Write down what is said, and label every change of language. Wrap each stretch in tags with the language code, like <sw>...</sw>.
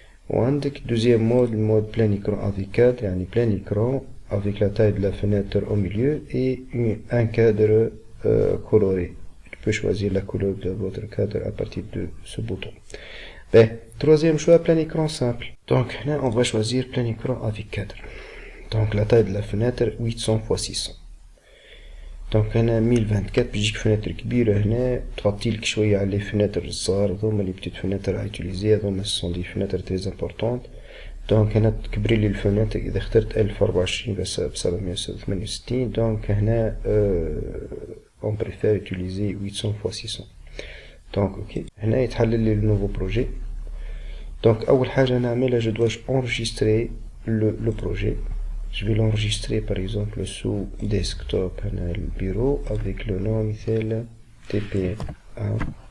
<fr>وعندك deuxième mode, le mode plein écran avec cadre, يعني plein écran avec la taille de la fenêtre au milieu et un cadre coloré. Tu peux choisir la couleur de votre cadre à partir de ce bouton. Ben, troisième choix, plein écran simple. Donc là, on va choisir plein écran avec cadre. Donc la taille de la fenêtre 800 x 600.</fr> <ar>Donc هنا 1024 بيجيك فenêtre كبيرة. هنا تعطيلك شوية على</ar> <fr>les fenêtres</fr> <ar>الصغار, هذوما</ar> <fr>les petites fenêtres à utiliser, هذوما ce sont des fenêtres très importantes.</fr> <ar>Donc هنا تكبري لي الفenêtre إذا اخترت 1024 بس ب 768.</ar> <fr>Donc هنا on préfère utiliser 800 x 600. Donc, ok.</fr> <ar>هنا يتحلل لي</ar> <fr>le nouveau projet. Donc,</fr> <ar>أول حاجة نعملها,</ar> <fr>je dois enregistrer le projet. Je vais l'enregistrer par exemple sous desktop, هنا le bureau avec le nom مثال TP1.</fr>